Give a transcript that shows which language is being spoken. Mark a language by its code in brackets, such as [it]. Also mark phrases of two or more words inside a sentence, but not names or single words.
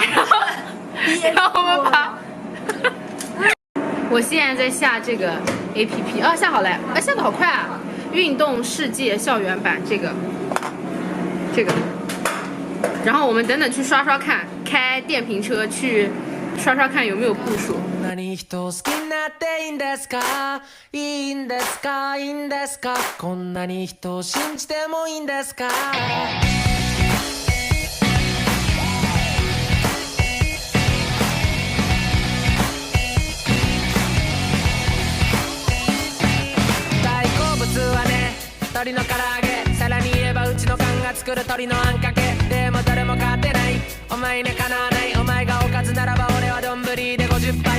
[zh] 让我们把。我现在在下这个 APP 啊，下好了，哎，下的好快啊！运动世界校园版这个，然后我们等等去刷刷看，开电瓶车去刷刷看有没有步数。 [ja] 何人好きになっていいんですかいいんですかいいんですかこんなに人を信じてもいいんですか大好物はね鶏の唐揚げさらに言えばうちの缶が作る鶏のあんかけでも誰も勝てないお前にかなわないお前がおかずならば俺は丼で50杯